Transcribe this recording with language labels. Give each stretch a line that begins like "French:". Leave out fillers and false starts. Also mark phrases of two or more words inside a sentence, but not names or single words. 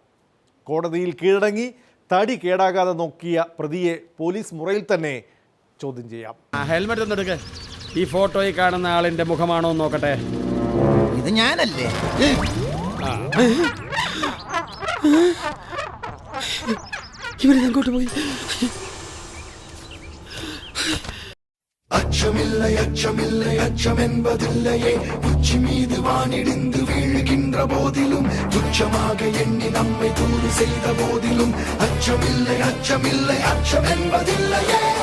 Malayalam: കോടതിയിൽ കീഴടങ്ങി തടി കേടാകാതെ നോക്കിയ പ്രതിയെ പോലീസ് മുറിയിൽ തന്നെ ചോദ്യം ചെയ്യാം. ഹെൽമെറ്റ് ഒന്ന് എടുക്ക്. ഈ ഫോട്ടോയിൽ കാണുന്ന ആളിന്റെ മുഖമാണോ എന്ന് നോക്കട്ടെ. ഇത് ഞാനല്ലേ? ഇവരെങ്ങോട്ട് പോയി?
Tamil: அச்சமில்லை அச்சமில்லை அச்சம் என்பதில்லையே உச்சி மீது வானிடிந்து வீழுகின்ற போதிலும் துச்சமாக எண்ணி நம்மை தூது செய்த போதிலும் அச்சமில்லை அச்சமில்லை அச்சம் என்பதில்லையே.